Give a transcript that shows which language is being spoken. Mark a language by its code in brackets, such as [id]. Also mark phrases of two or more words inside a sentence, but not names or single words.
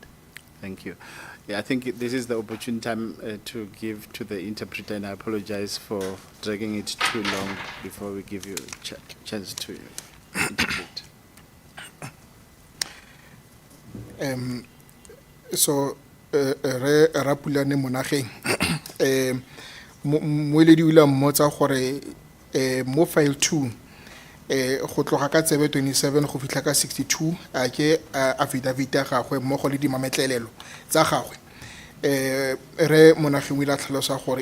[en] Thank you. Yeah, I think this is the opportune time to give to the interpreter, and I apologize for dragging it too long before we give you a chance to interpret. [tn] So re Rapulane Monageng moeledi o ile a mmotsa gore mo file 2 go tloga ka tsebe 27 go fitlha ka 62 a ke affidavit ya gagwe mmogo le dimametlelelo tsa gagwe re Monageng o ile a tlhalosa gore